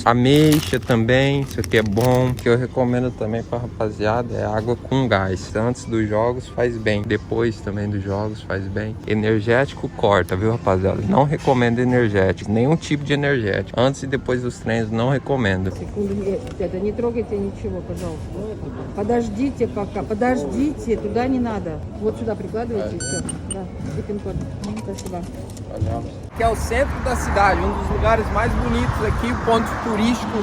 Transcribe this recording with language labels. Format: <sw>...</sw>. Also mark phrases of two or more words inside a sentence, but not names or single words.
<pt>Ameixa também, isso aqui é bom. O que eu recomendo também pra rapaziada é água com gás. Antes dos jogos faz bem, depois também dos jogos faz bem. Energético corta, viu, rapaziada? Não recomendo energético, nenhum tipo de energético. Antes e depois dos treinos não recomendo.</pt> <ru>Это не трогайте ничего, пожалуйста. Подождите пока, подождите, туда не надо. Вот сюда прикладывайте и все. Да, и пин-код. Спасибо.</ru> <pt>Que é o centro da cidade, um dos lugares mais bonitos aqui, ponto turístico.</pt>